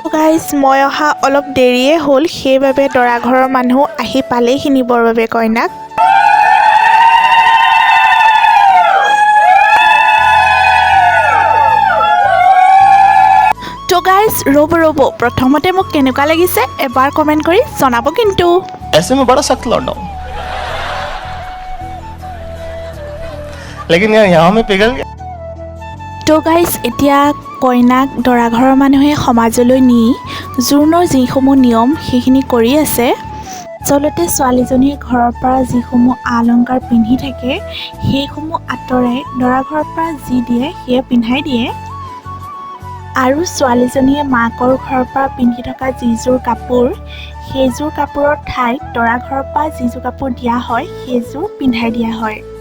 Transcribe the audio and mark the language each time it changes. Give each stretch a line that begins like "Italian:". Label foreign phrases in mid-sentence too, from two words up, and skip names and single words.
Assamese: গাইস মই অহা অলপ দেৰিয়ে হ'ল, সেইবাবে দৰা ঘৰৰ মানুহ আহি পালেহি নিবৰ বাবে কইনাক। তো গাইস ৰ'ব প্ৰথমতে মোক কেনেকুৱা লাগিছে এবাৰ কমেন্ট কৰি জনাব কিন্তু।
Hindi: ऐसे में बड़ा सख्त लौंडा हूं, लेकिन यहाँ में पिघल गया।
Assamese: তো গাইস এতিয়া কইনাক দৰা ঘৰৰ মানুহে সমাজলৈ নি জোৰোণৰ যিসমূহ নিয়ম সেইখিনি কৰি আছে। আচলতে ছোৱালীজনীয়ে ঘৰৰ পৰা যিসমূহ অলংকাৰ পিন্ধি থাকে সেইসমূহ আঁতৰাই দৰা ঘৰৰ পৰা যি দিয়ে সেয়া পিন্ধাই দিয়ে আৰু ছোৱালীজনীয়ে মাকৰ ঘৰৰ পৰা পিন্ধি থকা যিযোৰ কাপোৰ সেইযোৰ কাপোৰৰ ঠাইত দৰা ঘৰৰ পৰা যিযোৰ কাপোৰ দিয়া হয় সেইযোৰ পিন্ধাই দিয়া হয়।